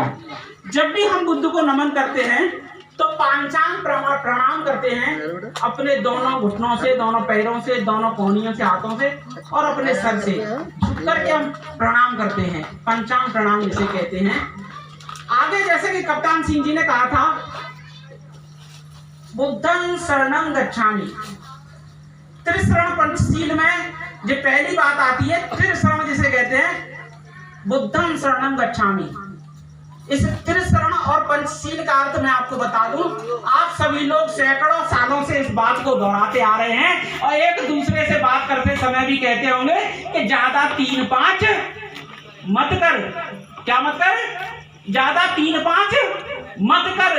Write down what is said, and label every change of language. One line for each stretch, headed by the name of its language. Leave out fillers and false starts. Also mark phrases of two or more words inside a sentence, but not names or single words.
Hindi: जब भी हम बुद्ध को नमन करते हैं तो पांचांग प्रणाम करते हैं, अपने दोनों घुटनों से, दोनों पैरों से, दोनों कोहनियों से, हाथों से और अपने सर से झुक करके हम प्रणाम करते हैं। पंचांग प्रणाम जिसे कहते हैं। आगे जैसे कि कप्तान सिंह जी ने कहा था,
Pali: बुद्धं शरणं गच्छामि।
Hindi: त्रिशरण पंचशील में जो पहली बात आती है, त्रिशरण जिसे कहते हैं,
Pali: बुद्धं शरणं गच्छामि।
Hindi: इस त्रिशरण और पंचशील का अर्थ मैं आपको बता दूं। आप सभी लोग सैकड़ों सालों से इस बात को दोहराते आ रहे हैं और एक दूसरे से बात करते समय भी कहते होंगे कि ज्यादा 3-5 मत कर। क्या मत कर? ज्यादा 3-5 मत कर।